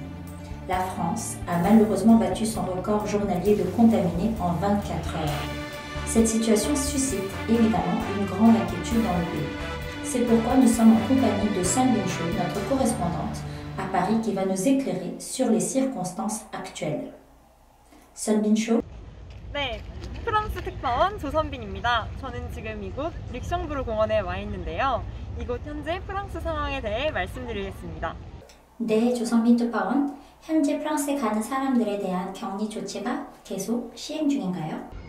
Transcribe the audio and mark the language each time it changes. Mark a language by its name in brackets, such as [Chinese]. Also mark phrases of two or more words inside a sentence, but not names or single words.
[French] La France a malheureusement battu son record journalier de contaminés en 24 heures. Cette situation suscite évidemment une grande inquiétude dans le pays. C'est pourquoi nous sommes en compagnie de Sun Bin-Cho, notre correspondante à Paris, qui va nous éclairer sur les circonstances actuelles. Sun Bin-Cho. [Korean] 네, 프랑스 특파원 조선빈입니다. 저는 지금 이곳 릭숑브르 공원에 와 있는데요. 이곳 현재 프랑스 상황에 대해 말씀드리겠습니다. 네, 조선빈 특파원. 현재 프랑스에 가는 사람들에 대한 격리 조치가 계속 시행 중인가요?